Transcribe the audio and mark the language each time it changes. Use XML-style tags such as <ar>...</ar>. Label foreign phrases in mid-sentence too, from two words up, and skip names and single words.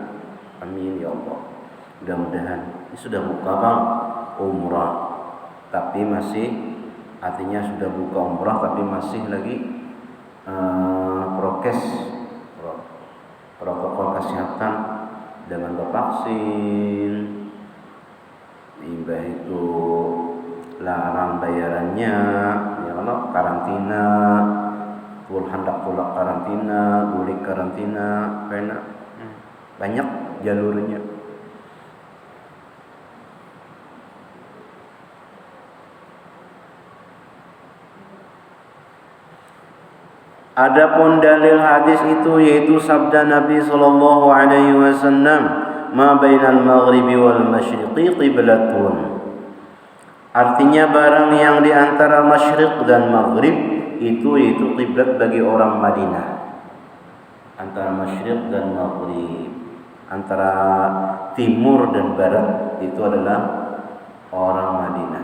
<id>Amin ya Allah. Mudah-mudahan ini sudah buka bang umrah, tapi masih artinya sudah buka umrah tapi masih lagi protokol kesehatan dengan bervaksin,</id> <bjn>imbah itu larang bayarannya,</bjn> <id>ya Allah,</id> <bjn>karantina, hendak pulak karantina, bulik karantina, karena banyak jalurnya.</bjn> <id>Adapun dalil hadis itu yaitu sabda Nabi</id> <ar>صلى الله عليه وسلم, "ما بين المغرب والمشرق قبلة."</ar> <id>Artinya barang yang di antara masyriq dan maghrib itu yaitu kiblat bagi orang Madinah. Antara masyriq dan maghrib, antara timur dan barat itu adalah orang Madinah.</id>